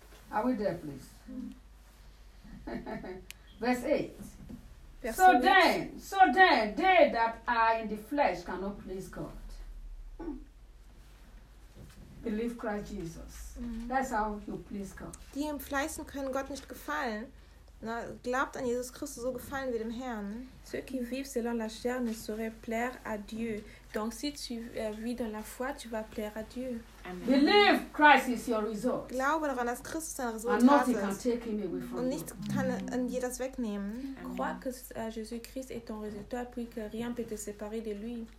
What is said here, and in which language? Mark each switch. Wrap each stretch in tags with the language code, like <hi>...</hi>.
<en>Are we there, please? Verse 8. Verse so 8. So then, they that are in the flesh cannot please God. Believe Christ Jesus. Mm-hmm. That's how you please God.</en> <de>Die im Fleisch können Gott nicht gefallen. Na, glaubt an Jesus Christus, so gefallen wie dem Herrn.</de> <fr>Ceux qui vivent selon la chair ne sauraient plaire à Dieu. Donc si tu vis dans la foi, tu vas plaire à Dieu. Amen.</fr> <en>Believe Christ is your result.</en> <de>Glaube daran, dass Christus dein Resultat ist.</de> <en>And nothing can take him away from you.</en> <de>Und nichts kann an dir das wegnehmen.</de> <fr>Crois que Jésus-Christ est ton résultat, puis que rien peut te séparer de lui.</fr>